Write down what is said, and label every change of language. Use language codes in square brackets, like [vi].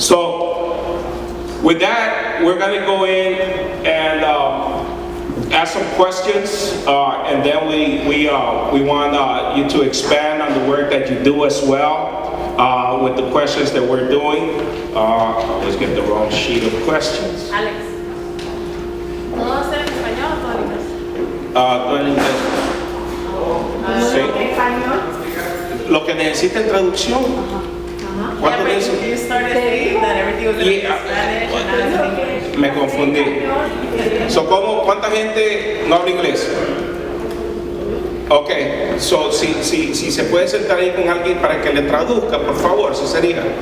[en] So with that, we're going to go in and ask some questions, and then we want you to expand on the work that you do as well with the questions that we're doing. Let's get the wrong sheet of questions. [es] Alex, ¿todo está en español o todo en inglés? Todo en inglés. Sí. Lo que necesita en traducción. ¿Cuánto dice? [en] You started saying that everything was in Spanish and now it's in English. [es] Me confundí. So, ¿cuánta gente no habla inglés? Ok, so, si se puede sentar ahí con alguien para que le traduzca, por favor, si sería.